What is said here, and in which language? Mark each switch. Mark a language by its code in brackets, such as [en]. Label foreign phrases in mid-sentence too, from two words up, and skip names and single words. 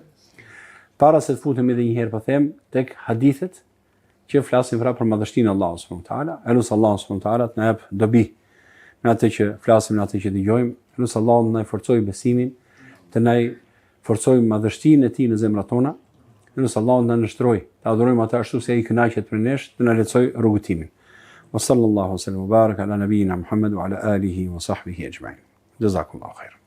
[sq] Para se të futemi edhe një herë po them tek hadithet që flasin pra për madhështinë e Allahut [ar] سبحانه وتعالى. [sq] Elusi Allahun [ar] سبحانه وتعالى [sq] të na jap dobi në atë që flasim, në atë që dëgjojmë. Elusi Allahun të na forcojë besimin, të na forcojë madhështinë e tij në zemrat tona. Elusi Allahun të na nështrojë, të adhurojmë atë ashtu si ai kënaqet për nesh, të na lehtësojë rrugëtimin. [ar] وصلى الله عليه وسلم وبارك على نبينا محمد وعلى آله وصحبه أجمعين. جزاكم الله خيرا.